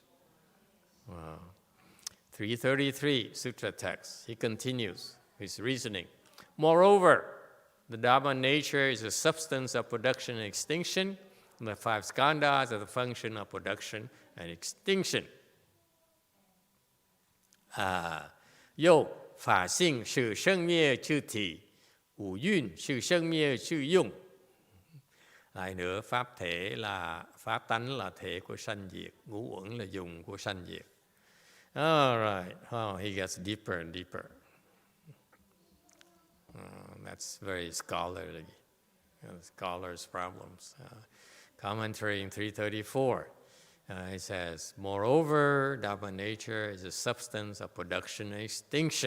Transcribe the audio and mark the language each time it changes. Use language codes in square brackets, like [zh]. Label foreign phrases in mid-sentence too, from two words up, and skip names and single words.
[en] Wow. 333, Sutra Text. He continues his reasoning. Moreover, the Dharma nature is a substance of production and extinction, and the 5 skandhas are the function of production and extinction. [zh] 又法性是生灭之体, 五蕴是生灭之用. [vi] Lại nữa, pháp thể là pháp tánh là thể của sanh diệt, ngũ uẩn là dùng của sanh diệt. [en] All right. Oh, he gets deeper and deeper. That's very scholarly. Scholars' problems. Commentary in 334. He says, moreover, Dharma nature is a substance of production and extinction.